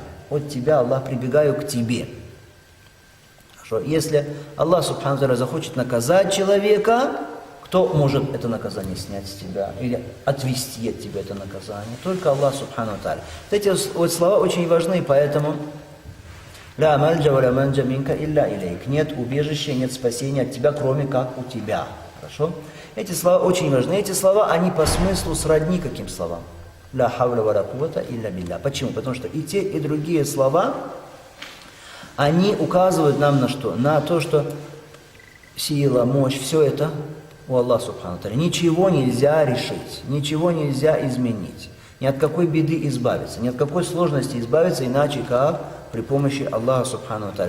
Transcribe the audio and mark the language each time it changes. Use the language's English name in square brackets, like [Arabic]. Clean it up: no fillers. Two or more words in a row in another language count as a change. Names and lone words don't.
[Russian] От тебя, Аллах, прибегаю к тебе. Хорошо. Если Аллах [Arabic] سبحانه وتعالى [Russian] захочет наказать человека, кто может это наказание снять с тебя или отвести от тебя это наказание? Только Аллах [Arabic] سبحانه وتعالى. [Russian] Эти вот слова очень важны, поэтому [Arabic] «لا ملجأ ولا منجا منك إلا إليك». [Russian] Нет убежища, нет спасения от тебя, кроме как у тебя. Хорошо? Эти слова очень важны. Эти слова, они по смыслу сродни каким словам? [Arabic] «لا حول ولا قوة إلا بالله». [Russian] Почему? Потому что и те, и другие слова, они указывают нам на что? На то, что сила, мощь, все это у Аллаха [Arabic] سبحانه وتعالى. [Russian] Ничего нельзя решить, ничего нельзя изменить. Ни от какой беды избавиться, ни от какой сложности избавиться, иначе как при помощи Аллаха [Arabic] سبحانه وتعالى.